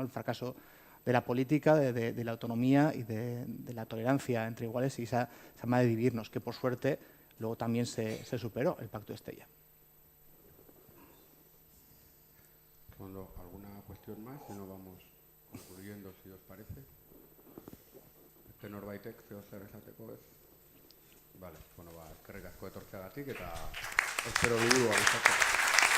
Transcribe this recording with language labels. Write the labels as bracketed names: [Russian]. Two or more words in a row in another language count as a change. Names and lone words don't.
[Spanish] El fracaso de la política, de la autonomía y de la tolerancia entre iguales y esa forma de dividirnos, que por suerte luego también se superó el Pacto de Estella. ¿Alguna cuestión más? Si no, vamos concluyendo, si os parece. [Basque] Norbaitek zeo zer esateko ez? Vale, eskerrik asko etortzeagatik eta espero dugu gustatzen.